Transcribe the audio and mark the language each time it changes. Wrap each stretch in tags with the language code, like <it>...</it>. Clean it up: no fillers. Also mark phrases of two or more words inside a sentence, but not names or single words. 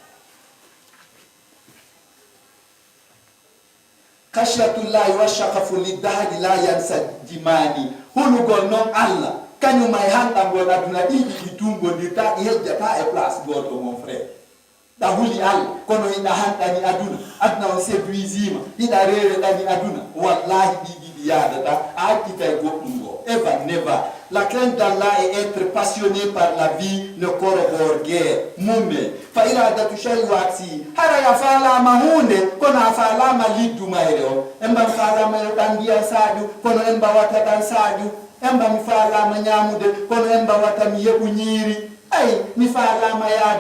<ar>Khashiyatullahi wa shaqafu lidahri la yansajimani</ar> <ff>hulugol noon Allah kañum ay hanɗangol aduna ɗiɗi ɗi tungodirta ɗi hejjata e place goto mon frère ɗa huli Allah kono hiɗa hanɗani aduna on séduisima hiɗa rereɗani aduna wallahi ɗiɗi ɗi yadata a hakkitay goɗɗum go</ff> <en>ever never.</en> <fr>La crainte d'Allah et être passionné par la vie ne corrobore guère</fr> <ff>mumme</ff> <ar>fa iradatu shay waksi</ar> <ff>hara ya falama hunde kono a falama liddu mayre o emba falama yo ɗan ndiya saaju kono emba wata ɗan saaju emba mi falama ñamude kono emba wata mi yeɓu ñiiri ay mi falama yaade</ff>